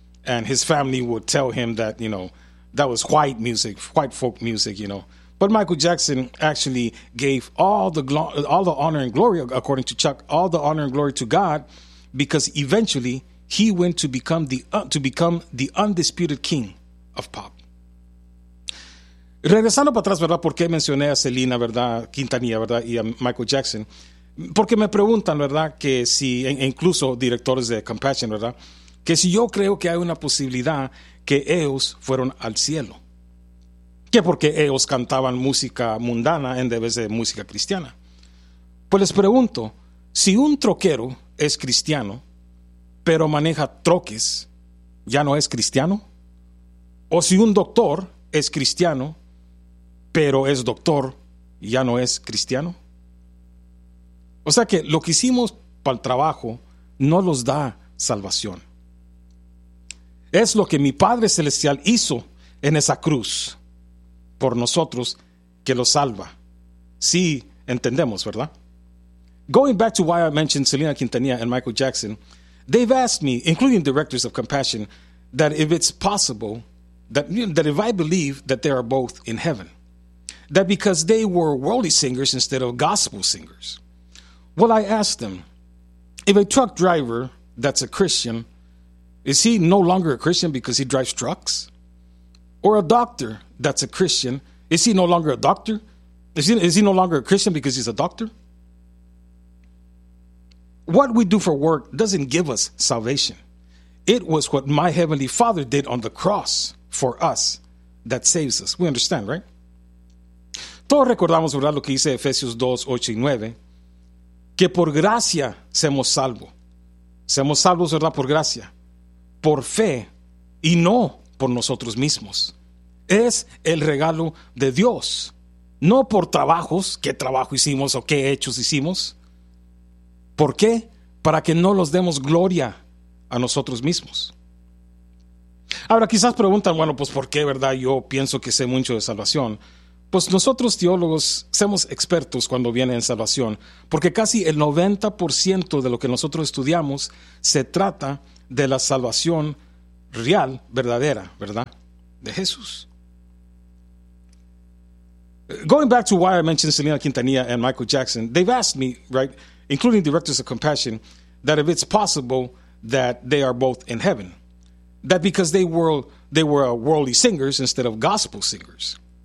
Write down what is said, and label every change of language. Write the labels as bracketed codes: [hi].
[en] And his family would tell him that, you know, that was white music, white folk music, you know. But Michael Jackson actually gave all the honor and glory, according to Chuck, all the honor and glory to God, because eventually he went to become the undisputed king of pop. [es] Regresando para atrás, ¿verdad? ¿Por qué mencioné a Selena, ¿verdad?, Quintanilla, ¿verdad?, y a Michael Jackson? Porque me preguntan, ¿verdad?, que si, e incluso directores de Compassion, ¿verdad?, que si yo creo que hay una posibilidad que ellos fueron al cielo. ¿Qué? Porque ellos cantaban música mundana en vez de música cristiana. Pues les pregunto, Si un troquero es cristiano, pero maneja troques, ¿ya no es cristiano? O si un doctor es cristiano, pero es doctor, ¿ya no es cristiano? O sea que lo que hicimos para el trabajo no nos da salvación. Es lo que mi Padre Celestial hizo en esa cruz por nosotros que lo salva. Sí, entendemos, ¿verdad? [en] Going back to why I mentioned Selena Quintanilla and Michael Jackson, they've asked me, including directors of Compassion, that if it's possible, that if I believe that they are both in heaven, that because they were worldly singers instead of gospel singers. Well, I asked them, if a truck driver that's a Christian, is he no longer a Christian because he drives trucks? Or a doctor that's a Christian, is he no longer a doctor? Is he no longer a Christian because he's a doctor? What we do for work doesn't give us salvation. It was what my Heavenly Father did on the cross for us that saves us. We understand, right? [es] Todos recordamos, ¿verdad?, lo que dice Efesios 2, 8 y 9, que por gracia somos salvos. Somos salvos, ¿verdad?, por gracia, por fe y no por nosotros mismos. Es el regalo de Dios, no por trabajos, qué trabajo hicimos o qué hechos hicimos. ¿Por qué? Para que no los demos gloria a nosotros mismos. Ahora, quizás preguntan, bueno, pues ¿por qué, verdad? Yo pienso que sé mucho de salvación. Pues nosotros teólogos somos expertos cuando viene en salvación, porque casi el 90% de lo que nosotros estudiamos se trata de la salvación real, verdadera, ¿verdad? De Jesús. [en] Going back to why I mentioned Selena Quintanilla and Michael Jackson, they've asked me, right, including directors of Compassion, that if it's possible that they are both in heaven, that because they were worldly singers instead of gospel singers.